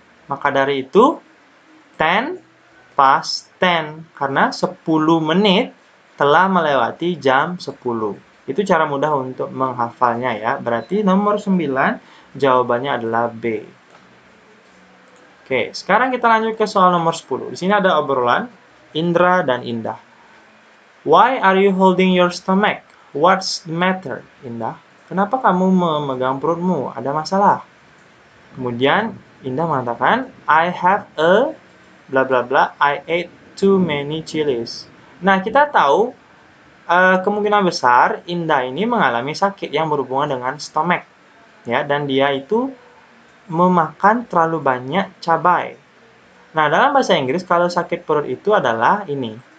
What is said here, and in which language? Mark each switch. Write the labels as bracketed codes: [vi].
[id] Maka dari itu [en] 10 past 10 [id] karena 10 menit telah melewati jam 10. Itu cara mudah untuk menghafalnya ya. Berarti nomor 9 jawabannya adalah B. Oke, sekarang kita lanjut ke soal nomor 10. Di sini ada obrolan Indra dan Indah. [en] Why are you holding your stomach? What's the matter, Indah? [id] Kenapa kamu memegang perutmu? Ada masalah? Kemudian Indah mengatakan, [en] I have a bla bla bla, I ate too many chilies. [id] Nah, kita tahu kemungkinan besar Indah ini mengalami sakit yang berhubungan dengan stomach. Ya, dan dia itu memakan terlalu banyak cabai. Nah, dalam bahasa Inggris kalau sakit perut itu adalah ini.